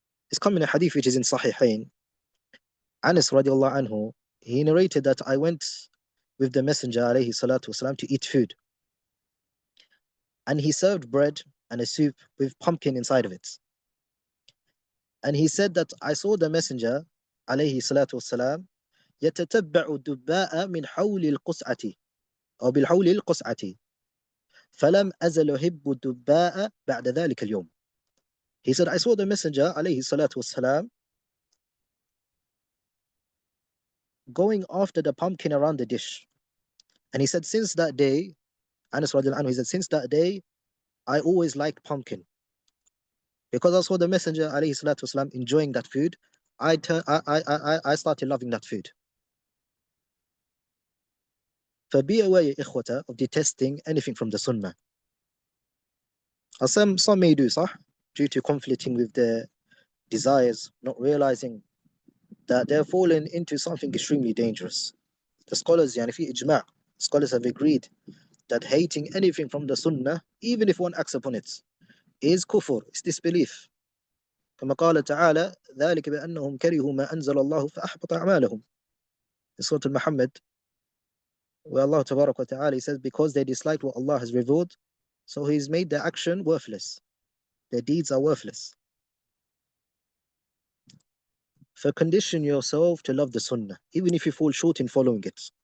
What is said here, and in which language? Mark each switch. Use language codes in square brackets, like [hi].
[en] It's come in a hadith which is in Sahihain. Anas radiallahu anhu, he narrated that I went with the Messenger alayhi salatu wasalam to eat food, and he served bread and a soup with pumpkin inside of it. And he said that I saw the Messenger alayhi salatu wasalam [ar] يتتبع الدباء من حول القصعة أو بالحول القصعة فلم أزل أحب الدباء بعد ذلك اليوم. [en] He said, I saw the Messenger alayhi salatu wasalam going after the pumpkin around the dish. And he said, since that day, Anas radiallahu anhu, he said, since that day, I always liked pumpkin. Because I saw the Messenger alayhi salatu wasalam enjoying that food, I started loving that food. So be aware, ya ikhwata, of detesting anything from the Sunnah. As some may do, due to conflicting with their desires, not realizing that they're falling into something extremely dangerous. The scholars, [ar] yani fi ijma', [en] scholars have agreed that hating anything from the Sunnah, even if one acts upon it, is kufr, it's disbelief. [ar] كما قال تعالى ذلك بأنهم كرهوا ما أنزل الله فأحبط أعمالهم. [en] In Surah Al-Muhammad, where Allah Tabarak wa Ta'ala says, because they disliked what Allah has revealed, so He's made their action worthless. Their deeds are worthless. So condition yourself to love the Sunnah, even if you fall short in following it.